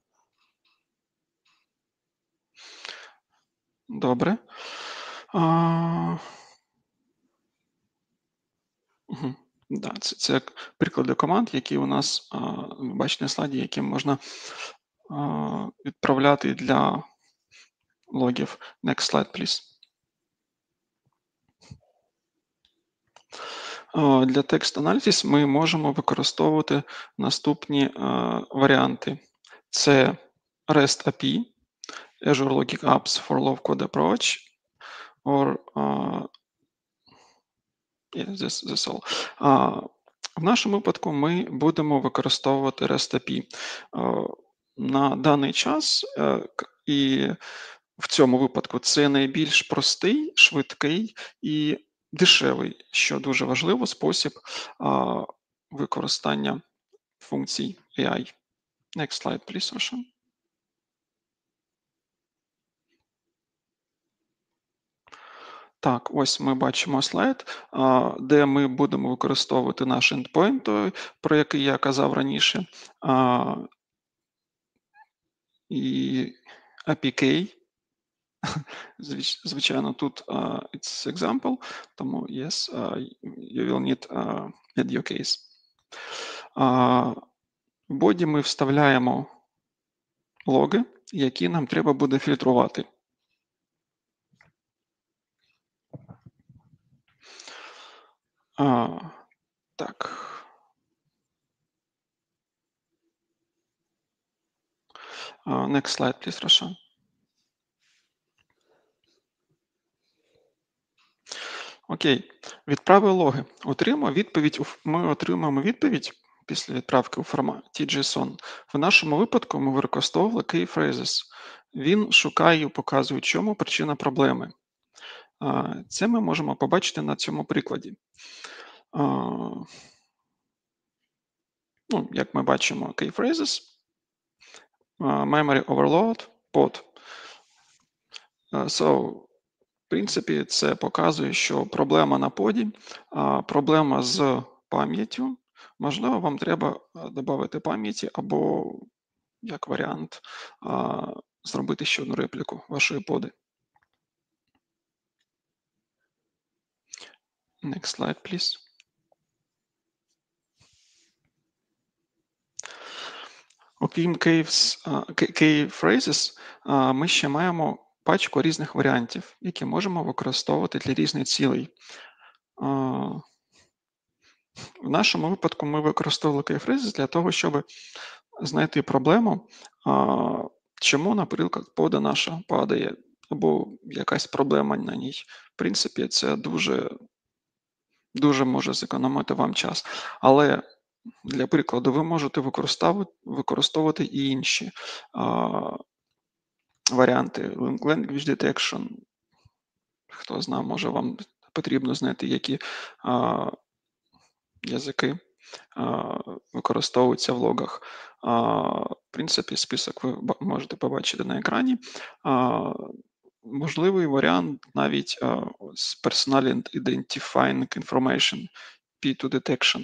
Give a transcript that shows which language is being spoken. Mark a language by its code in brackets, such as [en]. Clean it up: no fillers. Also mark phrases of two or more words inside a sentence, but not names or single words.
[uk] Добре. Да, це приклади команд, які у нас, ви бачите на слайді, які можна відправляти для логів. [en] Next slide, please. [uk] Для Text Analysis ми можемо використовувати наступні варіанти. Це REST API, [en] Azure Logic Apps for Low-Code Approach, or that's all. [uk] В нашому випадку ми будемо використовувати REST API. На даний час і в цьому випадку це найбільш простий, швидкий і дешевий, що дуже важливо, спосіб використання функцій AI. [en] Next slide, please, Russia. [uk] Так, ось ми бачимо слайд, де ми будемо використовувати наш endpoint, про який я казав раніше, і APK. Звичайно, тут [en] it's example, [uk] тому [en] yes, you will need add your case. [uk] В боді ми вставляємо логи, які нам треба буде фільтрувати. Так. [en] Next slide, please, Russia. [uk] Окей, відправив логи. Ми отримуємо відповідь після відправки у форматі JSON. В нашому випадку ми використовували [en] key phrases. [uk] Він шукає і показує, чому причина проблеми. Це ми можемо побачити на цьому прикладі. Як ми бачимо, [en] key phrases, memory overload, pod. [uk] В принципі, це показує, що проблема на поді, проблема з пам'яттю. Можливо, вам треба додати пам'яті або, як варіант, зробити ще одну репліку вашої поди. [en] Next slide, please. [uk] Окрім [en] key phrases, [uk] ми ще маємо пачку різних варіантів, які можемо використовувати для різних цілей. В нашому випадку ми використовували [en] key phrases [uk] для того, щоб знайти проблему, чому, наприклад, пода наша падає, або якась проблема на ній. В принципі, це дуже може зекономити вам час. Але, для прикладу, ви можете використовувати і інші варіанти. [en] Language detection. [uk] Хто знає, може вам потрібно знайти, які язики використовуються в логах. В принципі, список ви можете побачити на екрані. Можливий варіант навіть з [en] Personal Identifying Information, P2 Detection.